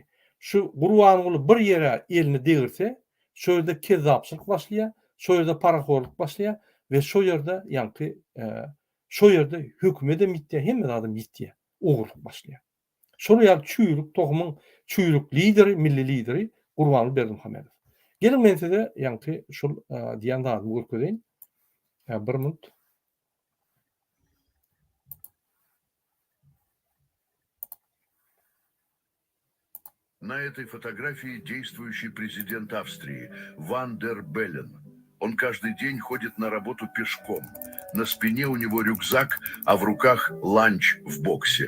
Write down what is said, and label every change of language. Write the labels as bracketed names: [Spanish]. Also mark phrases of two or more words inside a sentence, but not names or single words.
[Turkmen] Şu Gurbanuly bir yere elini degirse, şo ýerde kezzapçylyk başlaýar, şo ýerde paraxorluk başlaýar we şo ýerde ýanky şo ýerde hökümete mitdiýär, hemme adam mitdiýär, ogurluk başlaýar. Şol ýa çüýrük tohumyň çüýrük lideri, milli lideri Gurbanuly Berdimuhammedow. Gelin men size ýanky şol diýen zady görkedeýin. Bir minut. [Russian] На этой фотографии действующий президент Австрии Ван дер Беллен. Он каждый день ходит на работу пешком. На спине у него рюкзак, а в руках ланч в боксе.